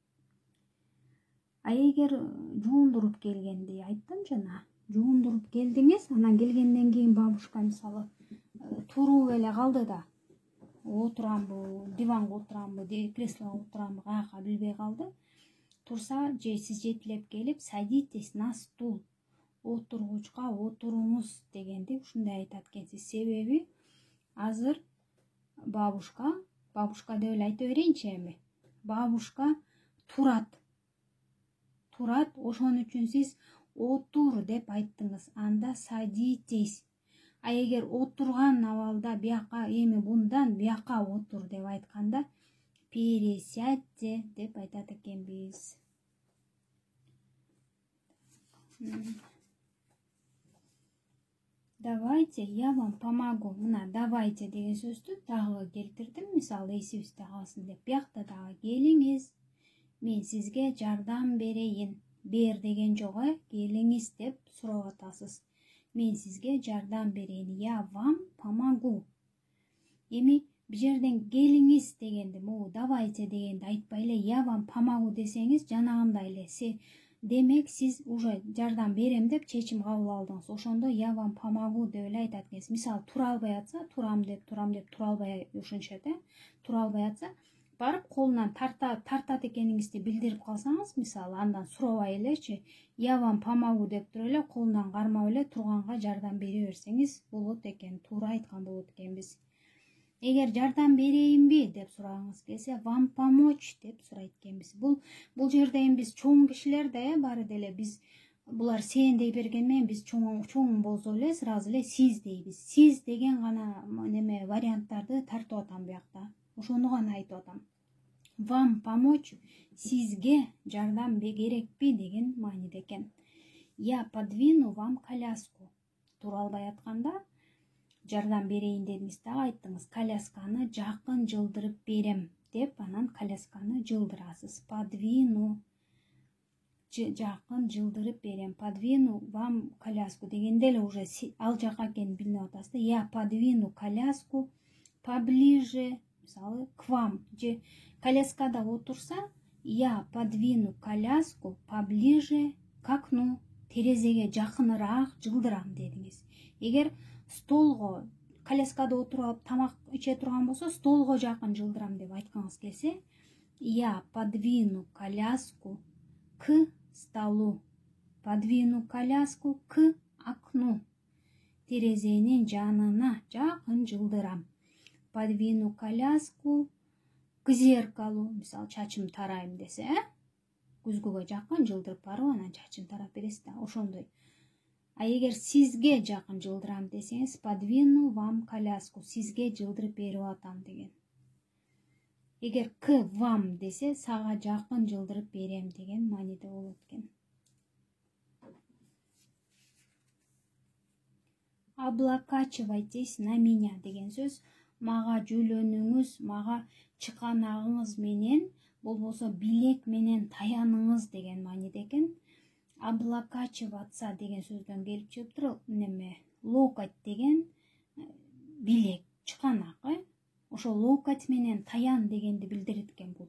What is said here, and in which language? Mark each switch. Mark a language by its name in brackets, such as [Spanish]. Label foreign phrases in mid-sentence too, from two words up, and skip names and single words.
[Kyrgyz] А эгер жуундуруп келгенди айттым жана, жуундуруп келдиңиз, анан келгенден кийин бабушка мисалы туруп эле калды да, отурамбы, диванга отурамбы, креслого отурамбы, каяка билбей калды. Турса, же сиз жетилеп келип, [Russian] садитесь на стул, [Kyrgyz] отургучка отуруңуз дегенди ушундай айтат экенсиз. Себеби азыр бабушка деп эле айта берейинчи эми. Бабушка турат, ошон үчүн сиз отур деп айттыңыз. Анда садитесь. А эгер отурган абалда бияка эми bundan бияка отур деп айтканда пересядьте деп айтат экенбиз. [Russian] Давайте я вам помогу. [Kyrgyz] Мына давайте деген сөздү дагы келтирдим. Мисалы эсибизде калсын деп. Биякта дагы келиңиз, мен сизге жардам берейин. Бер деген жок, келиңиз деп сурап атасыз. Мен сизге жардам берейин. [Russian] Я вам помогу. [Kyrgyz] Эми бу жерден келиңиз дегенди, [Russian] могу давайте [Kyrgyz] дегенди айтпай эле [Russian] я вам помогу [Kyrgyz] десеңиз, жанагындай эле демек сиз уже жардам берем деп чечим кабыл алдыңыз. Ошондо [Russian] я вам помогу [Kyrgyz] деп эле айтат экенсиз. Мисалы, тура албай атса, турам деп тура албай ушунчат, тура албай атса, барып колунан тартат экениңизди билдирип калсаңыз, мисалы, андан сурабай элечи, [Russian] я вам помогу [Kyrgyz] деп туруп эле колунан кармап эле турганга жардам бере берсеңиз болот экен, туура айткан болот экенбиз. Эгер жардам берейинби деп сурагыңыз келсе, [Russian] вам помочь [Kyrgyz] деп сурайт экенбиз. Бул жерде эми биз чоң кишилер да, баары деле биз булар сен дей берген менен биз чоң болсо эле сразу эле сиз дейбиз. Сиз деген гана неме варианттарды тартып атам биякта. Ошону гана айтып атам. [Russian] Вам помочь [Kyrgyz] сизге жардам керекпи деген мааниде экен. [Russian] Я подвину вам коляску. [Kyrgyz] Тура албай атканда жардам берейин дедиңиз дагы айттыңыз. Колясканы жакын жылдырып берем деп, анан колясканы жылдырасыз. Подвину жакын жылдырып берем. [Russian] Подвину вам коляску [Kyrgyz] дегенде эле уже ал жака экенин билинип атасыз да. [Russian] Я подвину коляску поближе, мисалы, к вам. [Kyrgyz] Же коляскада отурса, [Russian] я подвину коляску поближе к окну. [Kyrgyz] Терезеге жакыныраак жылдырам дедиңиз. Эгер столго, коляскада отуруп алып тамак иче турган болсо, столго жакын жылдырам деп айткыңыз келсе, [Russian] я подвину коляску к столу. Подвину коляску к окну. [Kyrgyz] Терезенин жанына жакын жылдырам. [Russian] Подвину коляску к зеркалу. [Kyrgyz] Мисалы, чачым тарайм десе, күзгүгө жакын жылдырып барып, анан чачын тарап бересиз да, ошондой. А эгер сизге жакын жылдырам десеңиз, [Russian] подвину вам коляску, [Kyrgyz] сизге жылдырып берип атам деген. Эгер [Russian] к вам [Kyrgyz] десе сага жакын жылдырып берем деген мааниде болот экен. [Russian] Облокачивайтесь на меня [Kyrgyz] деген сөз мага жөлөнүңүз, мага чыканагыңыз менен, болбосо билек менен таяныңыз деген мааниде экен. Облокачиваться деген сөздөн келип чыгыптыр. Неме локоть деген билек, чыканак, ошо локоть менен таян дегенди билдирет экен бул.